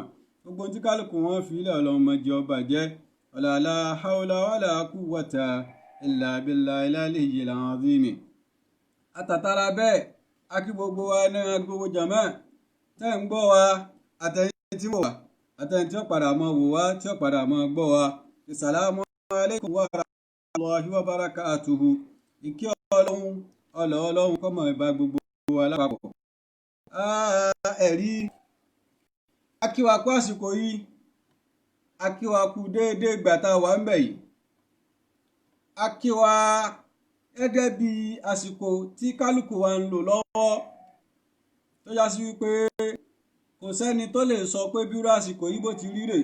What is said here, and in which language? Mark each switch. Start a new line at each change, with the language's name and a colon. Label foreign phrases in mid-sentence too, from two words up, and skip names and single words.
Yoruba: gbogbo tí kálukú wọn fi ilẹ̀ ọlọ́run mọ jẹ́ ọba jẹ́
Arabic: لا حول ولا قوة إلا بالله العلي العظيم.
Yoruba: àtàtàrà bẹ́ẹ̀ a kí gbogbo wa náà gbogbo jàmá tẹ́ ń gbọ́ wa àtẹ̀yìn tí mo wà àtẹ̀yìn tí ó padà mọ́ wò wá tí ó padà mọ́ gbọ́ wa.
Arabic: السلام عليكم ورحمة الله وبركاته.
Yoruba: ìkí ọlọ́run kọ́mọ ìbá gbogbo wa lápapọ̀. ẹ̀rí akíwakú àsìkò yìí, akíwakú déédéé ìgbà tá a wà ń bẹ̀ yìí. akíwa gẹ́gẹ́ bí àsìkò tí kálukú wa ń lò lọ́wọ́ tó já sí wípé kò sẹ́ni tó lè sọ pé bírú àsìkò yìí bó ti rí rè.